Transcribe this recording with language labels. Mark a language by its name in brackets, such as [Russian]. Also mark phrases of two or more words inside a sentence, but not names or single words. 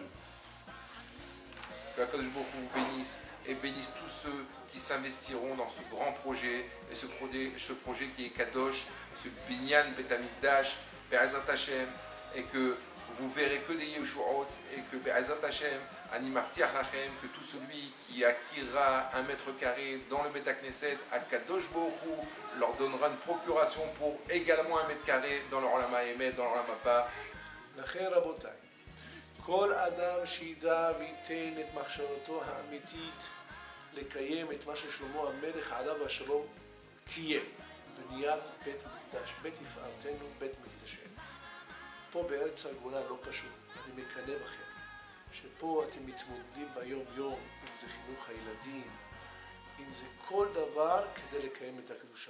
[French] Que [Hebrew] הקדוש ברוך הוא [French] bénisse et bénisse tous ceux qui s'investiront dans ce grand projet, et ce projet qui est Kadosh, ce [Hebrew] בניין בית המקדש, בעזרת השם, [French] et que vous verrez que des Yeshuot, et que [Hebrew] בעזרת השם, אני מבטיח לכם, [French] que tout celui qui acquérera 1 mètre carré dans le [Hebrew] בית הכנסת, הקדוש ברוך הוא [French] leur donnera une procuration pour également 1 mètre carré dans leur [Hebrew] עולם האמת, [French] dans leur [Hebrew] עולם הבא. לכן רבותיי, כל אדם שידע וייתן את מחשבתו האמיתית לקיים את מה ששלמה המלך עליו השלום קיים. בניית בית מקדש, בית יפארתנו, בית מקדשנו. פה בארץ הגולה לא פשוט, אני מקנא בכם, שפה אתם מתמודדים ביום יום, אם זה חינוך הילדים, אם זה כל דבר כדי לקיים את הקדושה.